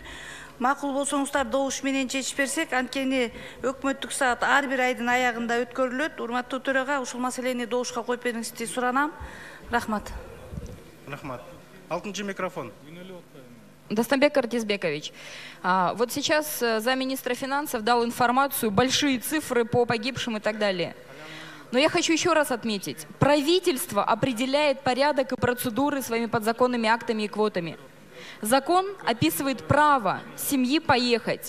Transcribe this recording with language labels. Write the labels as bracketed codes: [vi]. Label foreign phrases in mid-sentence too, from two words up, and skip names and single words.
[ky] Макул болсоңуздар добуш менен чечип берсек, анткени өкмөттүк саат ар бир айдын аягында өткөрүлөт. Урматтуу төрага, ушул маселени добушка коюп бериңизди суранам. Рахмат. Рахмат. 6-чы микрофон. [ru] Достамбек Артизбекович, вот сейчас замминистра финансов дал информацию, большие цифры по погибшим и так далее. Но я хочу еще раз отметить, правительство определяет порядок и процедуры своими подзаконными актами и квотами. Закон описывает право семьи поехать.